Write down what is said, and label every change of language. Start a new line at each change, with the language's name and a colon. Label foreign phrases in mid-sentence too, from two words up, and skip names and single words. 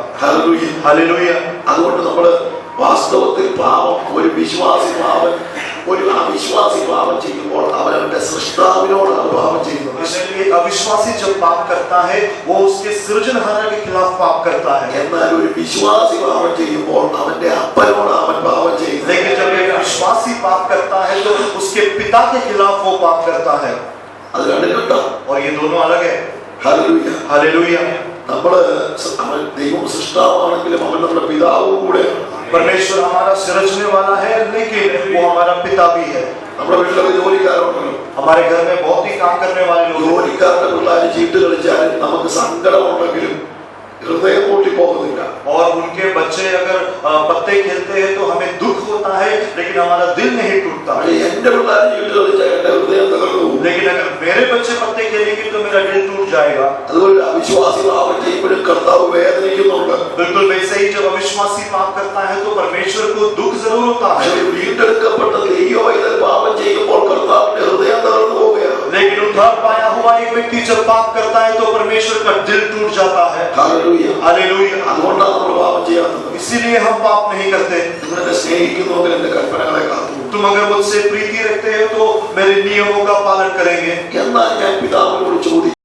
English: Hallelujah.
Hindi: हालेलुया।
Malayalam: അതുകൊണ്ട് നമ്മൾ വാസ്തവത്തിൽ പാപം, ഒരു വിശ്വാസി പാപം ഒരു അവിശ്വാസി പാപം ചെയ്യുമ്പോൾ അവനവന്റെ സൃഷ്ടാവിനോടാണ് പാപം ചെയ്യുന്നത്.
Hindi: इसलिए अविश्वासी जब पाप करता है वो उसके सृजनहारा के खिलाफ पाप करता है।
Malayalam: എന്നാൽ ഒരു വിശ്വാസി പാപം ചെയ്യുമ്പോൾ അവന്റെ അപ്പനോട് അവൻ പാപം ചെയ്യുന്നത്.
Hindi: लेकिन जब एक विश्वासी पाप करता है तो उसके पिता के खिलाफ वो पाप करता है।
Malayalam: അത് കണ്ടിട്ടുണ്ടോ?
Hindi: और ये दोनों अलग है।
Malayalam: ഹല്ലേലൂയ.
Hindi: हालेलुया।
Malayalam: നമ്മള് അവൻ ദൈവം സൃഷ്ടാവാണെങ്കിലും അവൻ നമ്മുടെ പിതാവും കൂടെയാണ്.
Hindi: परमेश्वर हमारा सृजने वाला है, लेकिन वो हमारा पिता भी है।
Malayalam: നമ്മുടെ വീട്ടിലൊക്കെ ജോലിക്കാരുണ്ടല്ലോ.
Hindi: हमारे घर में बहुत ही काम करने वाले लोग हैं।
Malayalam: ജോലിക്കാരുടെ പിള്ളേർ ചീട്ട് കളിച്ചാലും നമുക്ക് സങ്കടമുണ്ടെങ്കിലും ഹൃദയം പൊട്ടിപ്പോകുന്നില്ല.
Hindi: और उनके बच्चे अगर पत्ते खेलते हैं तो हमें दुख होता है, लेकिन हमारा दिल नहीं टूटता।
Malayalam: എന്റെ പിള്ളേർ ചീട്ട് കളിച്ചാൽ എന്റെ ഹൃദയം തകർന്നു പോകും.
Hindi: लेकिन अगर मेरे बच्चे पत्ते खेलेंगे तो मेरा दिल टूट जाएगा।
Malayalam: അതുകൊണ്ട് അവിശ്വാസി പാപം ചെയ്യുമ്പോഴും കർത്താവ് വേദനിക്കുന്നുണ്ട്.
Hindi: बिल्कुल वैसे ही जब अविश्वासी पाप करता है तो परमेश्वर को दुख जरूर होता है।
Malayalam: പക്ഷേ വീണ്ടെടുക്കപ്പെട്ട ദൈവവൈതൽ പാപം ചെയ്യുമ്പോൾ കർത്താവിന്റെ ഹൃദയം തകർന്നു പോവുകയാണ്.
Hindi: लेकिन उद्धार पाया हुआ एक व्यक्ति जब पाप करता है तो परमेश्वर का दिल टूट जाता है।
Malayalam: ഹല്ലേലൂയ.
Hindi: हालेलुया।
Malayalam: അതുകൊണ്ടാണ് നമ്മൾ പാപം ചെയ്യാത്തത്.
Hindi: इसीलिए हम पाप नहीं करते।
Malayalam: നിങ്ങളെ സ്നേഹിക്കുന്നുവെങ്കിൽ എന്റെ കൽപ്പനകളെ കാത്തു.
Hindi: तुम अगर मुझसे प्रीति रखते हो तो मेरे नियमों का पालन करेंगे।
Malayalam: എന്നാൽ ഞാൻ പിതാവിനോട് ചോദിച്ചു,